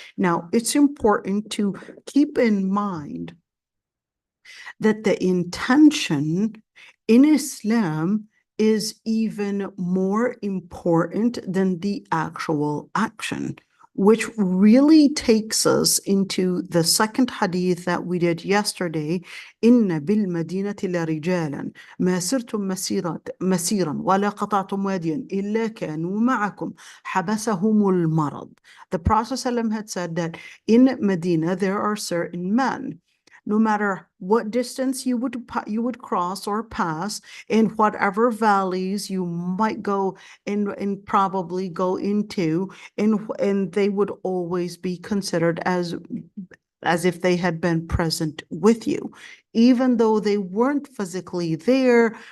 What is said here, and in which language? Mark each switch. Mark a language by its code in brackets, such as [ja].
[en] Now, it's important to keep in mind that the intention in Islam is even more important than the actual action, which really takes us into the second hadith that we did yesterday. [ar] إن بالمدينة لرجالا ما سرتم مسيرا ولا قطعتم واديا إلا كانوا معكم حبسهم المرض. [en] The Prophet ﷺ had said that in Medina there are certain men, no matter what distance you would cross or pass, in whatever valleys you might go and probably go into, and they would always be considered as if they had been present with you, even though they weren't physically there.